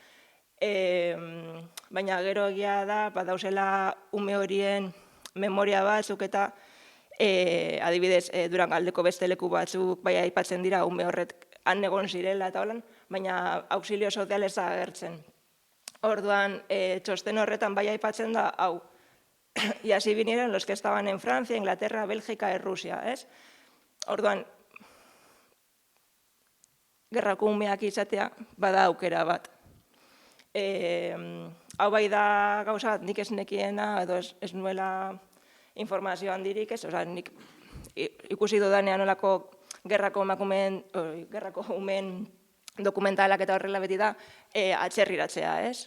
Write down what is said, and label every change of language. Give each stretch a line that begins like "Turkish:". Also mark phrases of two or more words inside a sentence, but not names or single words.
Basque: Baina gero egia da, badauzela ume horien memoria batzuk eta adibidez Durangaldeko beste leku batzuk bai aipatzen dira ume horret han egon zirela eta holan, baina auxilio sozial ez agertzen. Orduan, txosten horretan bai aipatzen da, hau,
Spanish: y así vinieron los que estaban en Francia, Inglaterra, Bélgica y Rusia,
Basque: ez? Orduan, gerrako umeak izatea bada aukera bat. Hau bai da gauza bat nik ez nekiena, edo ez nuela informazio handirik, ez? Osa, nik ikusi dudanean olako gerrako umeen dokumentalak eta horrela beti da atzerriratzea, ez?